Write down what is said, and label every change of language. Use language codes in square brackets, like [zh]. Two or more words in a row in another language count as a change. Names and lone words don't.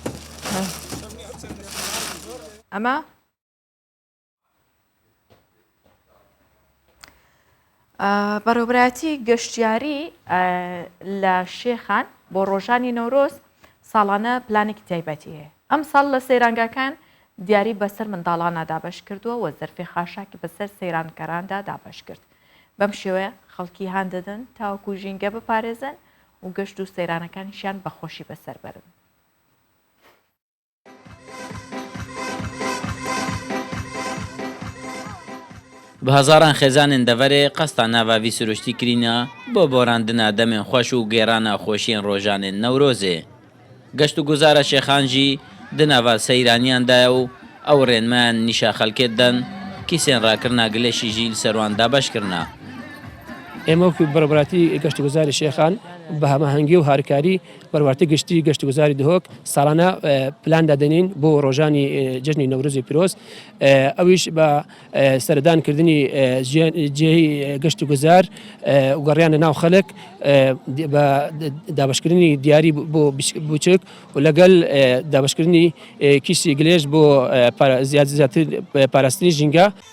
[ckb] ئەمە بەڕێوەبەتی گەشتیاری لە شێخان بۆ ڕۆژانی نەورۆز ساڵانە پلانێکی تایبەتی هەیە ئەم ساڵ لە سەیرانگاکان دیاری بەسەر منداڵانە دابش کردووە و زەرفی خاشاکی بەسەر سەیرانکەراندا دابش کرد بەم شێوەیە خەڵکی هان دەدەن تاوەکو ژینگە بپارێزن و گەشت و سەیرانەکانیشیان بەخۆشی بەسەر بەرن بە هەزاران [ku] خێزانên deverê qesta nava vî siruştî kirîne bo borandina demên xweş û gêrana xweşiyên rojanên Newrozê. Geşt û guzara şêxan jî di nava seyraniyan de û ew rênmeyan nîşa xelkê din kîsên rakirina gilêşî jî li ser wan dabeşkirine. [ckb] ئێمە وەکو بەڕێوەبەتی گەشتگوزاری شێخان بە هەماهەنگی و هاریکاری بەڕێوەبەتی گشتی گەشتگوزاری دهۆک ساڵانە پلان دادەنین بۆ ڕۆژانی جژنی نەورۆزی پیرۆز ئەویش بە سەردانکردنی جێی گەشتگوزار و گەڕیانە ناو خەڵک بە دابشکردنی دیاری بۆ بچک و لەگەڵ دابشکردنی کیسی گلێژ بۆ زیاتر پاراستنی ژینگە